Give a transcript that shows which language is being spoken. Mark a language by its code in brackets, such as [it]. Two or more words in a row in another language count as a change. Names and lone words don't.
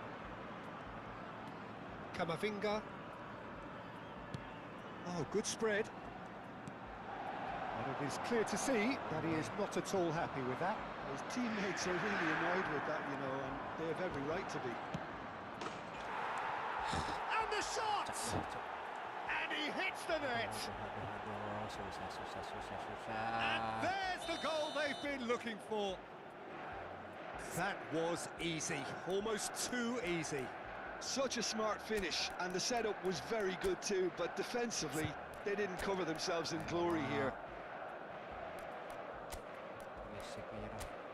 [en] Camavinga. Oh, good spread. And it is clear to see that he is not at all happy with that. His teammates are really annoyed with that, you know, and they have every right to be. And the shot! [id] Cok. [en] And he hits the net! [id] Aduh, susah. [en] And there's the goal they've been looking for. That was easy, almost too easy. Such a smart finish, and the setup was very good too, but defensively, they didn't cover themselves in glory here. [id] Berisik aja dah.